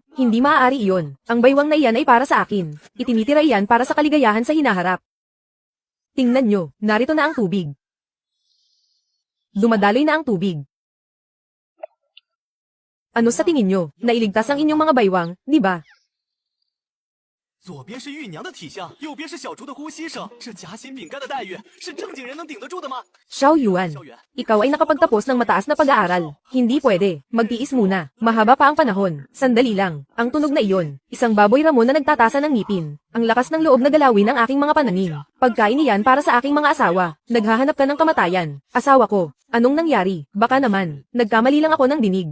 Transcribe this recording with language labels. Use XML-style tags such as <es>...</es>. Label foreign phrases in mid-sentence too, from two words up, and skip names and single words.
<tl>Hindi maaari iyon. Ang baywang na iyan ay para sa akin. Itinitira iyan para sa kaligayahan sa hinaharap. Tingnan nyo, narito na ang tubig. Dumadaloy na ang tubig. Ano sa tingin nyo? Nailigtas ang inyong mga baywang, di ba?</tl> <zh>左边是玉娘的体香，右边是小竹的呼吸声，这夹心饼干的待遇是正经人能顶得住的吗？</zh> <tl>Xiao Yuan, ikaw ay nakapagtapos ng mataas na pag-aaral. Hindi pwede, magtiis muna. Mahaba pa ang panahon. Sandali lang. Ang tunog na iyon, isang baboy ramo na nagtatasa ng ngipin. Ang lakas ng loob na galawin ng aking mga pananim. Pagkain niyan para sa aking mga asawa. Naghahanap ka ng kamatayan. Asawa ko, anong nangyari? Baka naman, nagkamali lang ako ng dinig.</tl>